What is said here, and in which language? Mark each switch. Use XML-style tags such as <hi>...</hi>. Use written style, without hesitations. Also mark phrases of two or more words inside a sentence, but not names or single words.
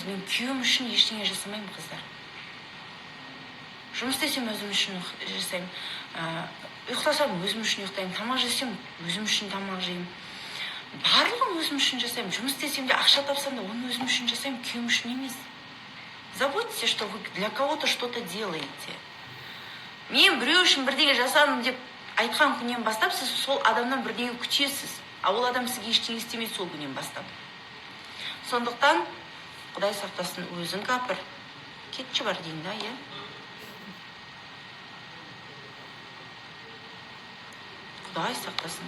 <kk>Мен күйеуім үшін ештеңе жасамаймын, қыздар. Жұмыс істесем өзім үшін жасаймын. Ұйықтасам өзім үшін ұйықтаймын. Тамақ жесем өзім үшін тамақ жеймін. Барлығын өзім үшін жасаймын. Жұмыс істесем де, ақша тапсам да, оны өзім үшін жасаймын, күйеуім үшін емес.</kk> <ru>Заботьтесь, что вы для кого-то что-то делаете.</ru> <kk>Мен біреу үшін бірдеңе жасадым деп айтқан күннен бастап, сіз сол адамнан бірдеңе күтесіз. Ал ол адам сізге ештеңе істемейді сол күннен бастап. Сондықтан Құдай сақтасын, өзің кәпір. Кетші бар дейін да, иә? Құдай сақтасын.</kk>